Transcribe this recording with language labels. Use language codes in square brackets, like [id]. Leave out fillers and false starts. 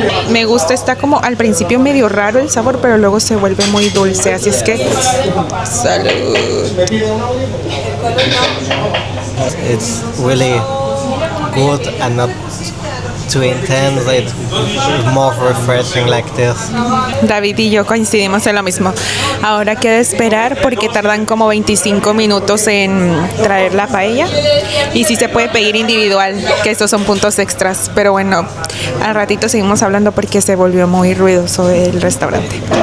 [es] Me gusta, está como al principio medio raro el sabor, pero luego se vuelve muy dulce, así es que salud. [en] It's really good and not too intense. It's more refreshing like this. [es] David y yo coincidimos en lo mismo. Ahora queda esperar porque tardan como 25 minutos en traer la paella. Y sí se puede pedir individual, que estos son puntos extras. Pero bueno, al ratito seguimos hablando porque se volvió muy ruidoso el restaurante.